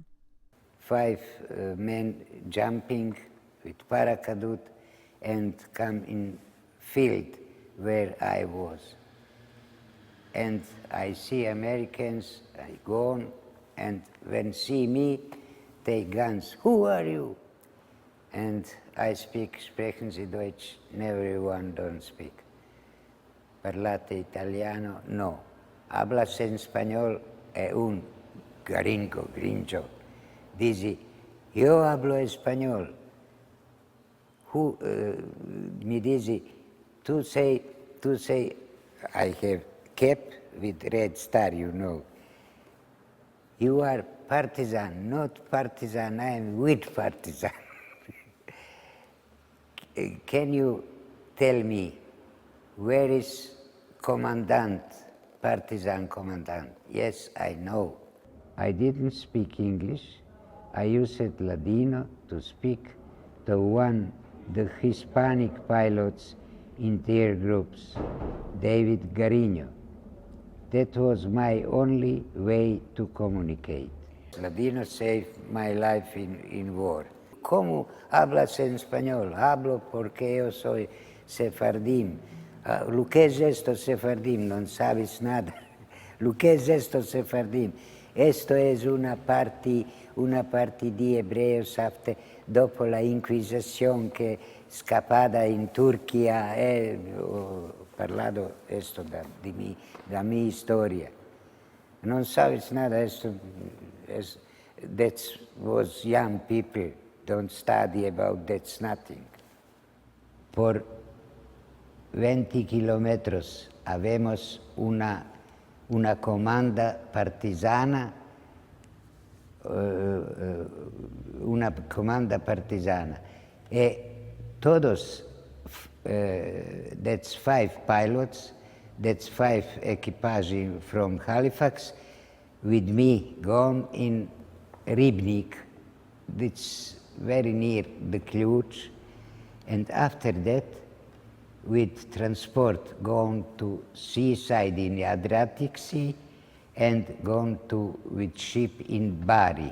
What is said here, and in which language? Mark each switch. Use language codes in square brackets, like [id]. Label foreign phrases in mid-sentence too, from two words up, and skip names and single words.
[en] 5 men jumping with parachute and come in field where I was. And I see Americans, I go on, and when see me, take guns. Who are you? And I [de] sprechen Sie Deutsch? [en] Everyone don't speak. [it] Parlate italiano? No. [es] Hablas en español? [it] È un gringo. [es] Dice, yo hablo español. Me dice, tú [en] say, I have cap with red star, you know. You are partisan, not partisan, I am with partisan. Can you tell me where is commandant, partisan commandant? Yes, I know. I didn't speak English. I used Ladino to speak to the Hispanic pilots in their groups, David Garino. That was my only way to communicate. Ladino saved my life in war. [es] ¿Cómo hablas en español? [lad] Hablo porque yo soy sefardim. Lo que es esto sefardim? No sabes nada. Lo que es esto sefardim? Esto es una parte di hebreos dopo la Inquisición que escapada in Turchia. [it] Ho parlato esto da mi storia. [lad] Non sabes nada, [en] that was young people, don't study about that's nothing. [lad] Por 20 kilómetros habemos una comanda partisana, e todos, [en] that's 5 pilots, that's 5 equipage from Halifax, with me gone in Ribnik, that's very near the Cluj, and after that, with transport gone to seaside in the Adriatic Sea, and gone with ship in Bari.